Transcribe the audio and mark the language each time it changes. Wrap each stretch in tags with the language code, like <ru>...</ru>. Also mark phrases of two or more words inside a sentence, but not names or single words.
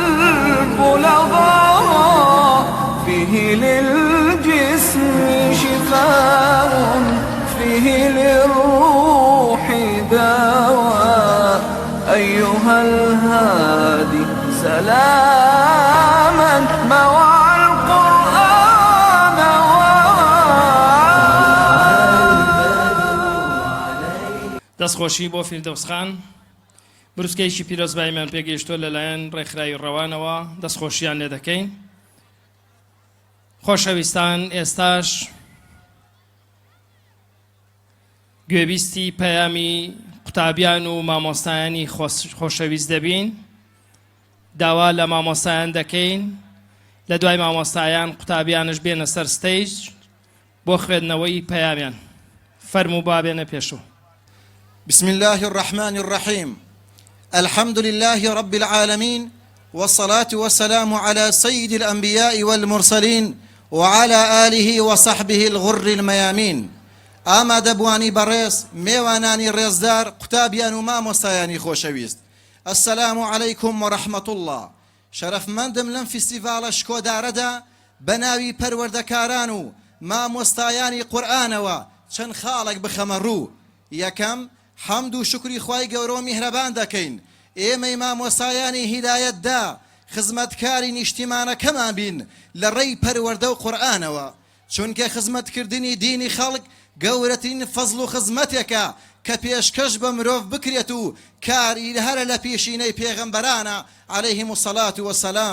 <ar>البلغاء فيه للجسم شفاء فيه للروح دواء أيها الهادي سلاما مع القرآن</ar> <ckb>دەستخۆشی بۆ فیردەوسخان بروسکەیەکی پیرۆزبایمان پێگەیشتووە لەلایەن ڕێکخراوی ڕەوانەوە دەستخۆشییان لێ دەکەین. خۆشەویستان، ئێستاش گوێبیستی پەیامی قوتابیان و مامۆستایانی خۆشەویست دەبین. داوا لە مامۆستایان دەکەین لە دوای مامۆستایان قوتابیانش بێنە سەر ستەیج بۆ خوێندنەوەی پەیامیان. فەرموو بابێنە پێشوو.</ckb> <ar>بسم الله الرحمن الرحيم الحمد لله رب العالمين والصلاة والسلام على سيد الأنبياء والمرسلين وعلى آله وصحبه الغر الميامين</ar> <ckb>ئاما دەبوانی بەڕێز میێوانانی ڕێزدار قوتابیان و مامۆستایانی خۆشەویست</ckb> <ar>السلام عليكم ورحمة الله</ar> <ckb>شەرەفمەندم لەم فیستیڤاڵە شکۆدارەدا بە ناوی پەروەردەکاران و مامۆستایانی قورئانەوە چەند خاڵێک بخەمە ڕوو. یەکەم حەمد و شکری خوای گەورە و میهرەبان دەکەین ئێمەی مامۆستایانی هیدایەتدا خزمەتکاری نیشتیمانەکەمان بین لە ڕێی پەروەردە و قورئانەوە چونکە خزمەتکردنی دینی خەڵک گەورەترین فەزڵ و خزمەتێکە کە پێشکەش بە مرۆڤ بکرێت و کاری هەرە لە پێشینەی پێغەمبەرانە</ckb> <ar>عەلەیهیم السەڵات وەسەلام.</ar>